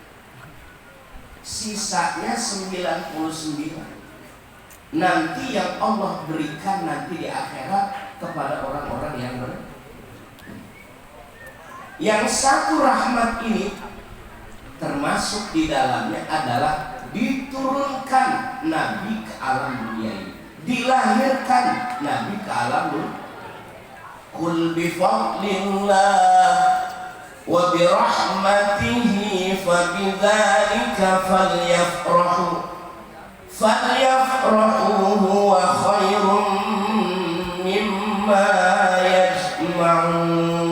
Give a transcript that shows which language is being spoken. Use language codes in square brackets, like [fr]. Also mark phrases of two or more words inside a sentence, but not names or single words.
[id] Sisanya 99 nanti yang Allah berikan nanti di akhirat kepada orang-orang yang yang 1 rahmat ini termasuk di dalamnya adalah diturunkan Nabi ke alam dunia ini, dilahirkan Nabi ke alam dunia. [ar] قل بفضل الله وبرحمته فبذلك فليفرحوا هو خير مما يجمعون.